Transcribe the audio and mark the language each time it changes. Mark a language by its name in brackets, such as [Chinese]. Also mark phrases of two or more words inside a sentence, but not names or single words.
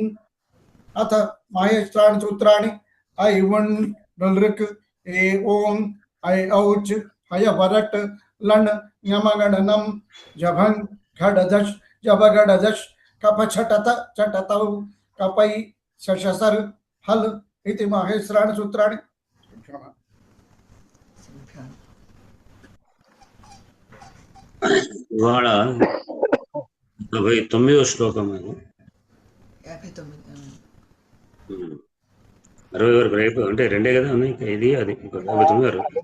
[Sanskrit] अथ माहेश्वराणि सूत्राणि ऐ वन् ऋक् ए ओं ऐ औच् हय वरट् लण् ञमगणनं जभङ् घडधश् जबगडधश् कपछटत चटतौ कपै शशसर् हल् इति माहेश्वराणि सूत्राणि। [Telugu] ఇవాళ 59వ శ్లోకం. 60 వరకు రేపు అంటే రెండే కదా ఉన్నాయి, ఇది అది 59 వరకు.